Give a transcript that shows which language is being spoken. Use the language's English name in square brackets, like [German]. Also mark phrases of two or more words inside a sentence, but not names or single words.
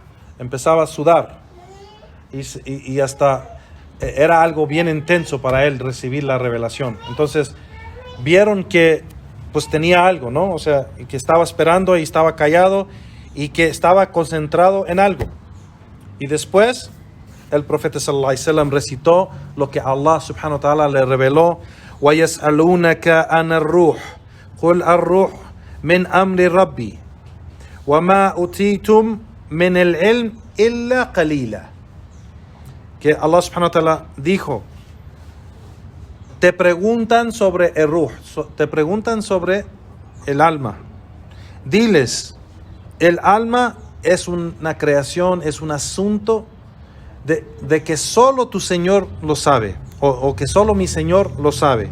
[Spanish] Empezaba a sudar y hasta era algo bien intenso para él recibir la revelación. Entonces vieron que pues tenía algo, ¿no? O sea, que estaba esperando y estaba callado y que estaba concentrado en algo. Y después el profeta [Arabic] صلى الله عليه وسلم [Spanish] recitó lo que Allah [Arabic] سبحانه وتعالى [Spanish] le reveló. [Arabic] وَيَسْأَلُونَكَ عَنَ الرُّوحِ قُلْ الرُّوحُ مِنْ أَمْرِ رَبِّي وَمَا أُوتِيتُمْ مِنَ الْعِلْمِ إِلَّا قَلِيلًا. [Spanish] Que Allah [Arabic] سبحانه وتعالى [Spanish] dijo, te preguntan sobre el ruh, te preguntan sobre el alma. Diles, el alma es una creación, es un asunto de que solo tu Señor lo sabe, o que solo mi Señor lo sabe.